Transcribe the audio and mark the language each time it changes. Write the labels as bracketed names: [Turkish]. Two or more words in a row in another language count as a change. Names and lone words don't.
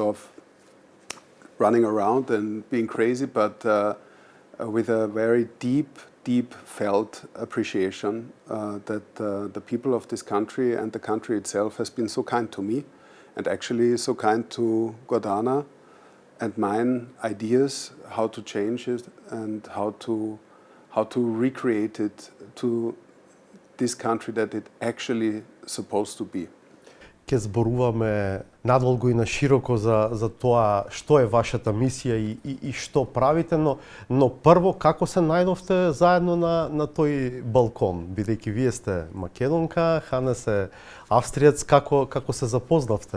[English] of running around and being crazy, but with a very deep felt appreciation that the people of this country and the country itself has been so kind to me, and actually so kind to Gordana and mine ideas how to change it and how to recreate it to this country that it actually supposed to be. [Macedonian] Ке зборуваме надолго и на широко за тоа што е вашата мисија и што правите, но прво како се најдовте заедно на тој балкон, бидејќи вие сте македонка, Ханес е австриец, како се запознавте?